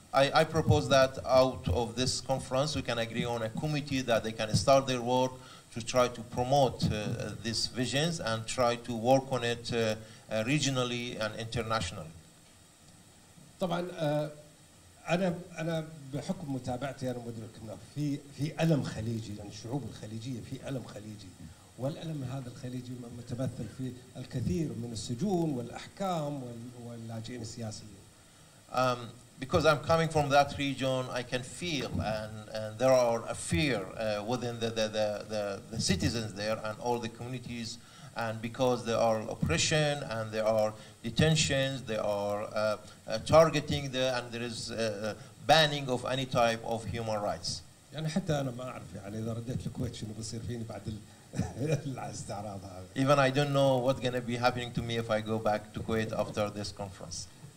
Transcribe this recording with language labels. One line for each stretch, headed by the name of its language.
English: I propose that out of this conference we can agree on a committee that they can start their work to try to promote these visions and try to work on it regionally and internationally.
Arabic: طبعا انا بحكم متابعتي انا مدرك انه في الم خليجي، يعني الشعوب الخليجيه في الم خليجي، والالم هذا الخليجي متمثل في الكثير من السجون والاحكام واللاجئين السياسيين.
English: Because I'm coming from that region, I can feel and there are a fear within the citizens there and all the communities, and because there are oppression and there are detentions, there are targeting there, and there is banning of any type of human rights.
Arabic: يعني حتى أنا ما أعرف يعني إذا رديت الكويت شنو بيصير فيني بعد الاستعراض هذا.
English: Even I don't know what's going to be happening to me if I go back to Kuwait after this conference.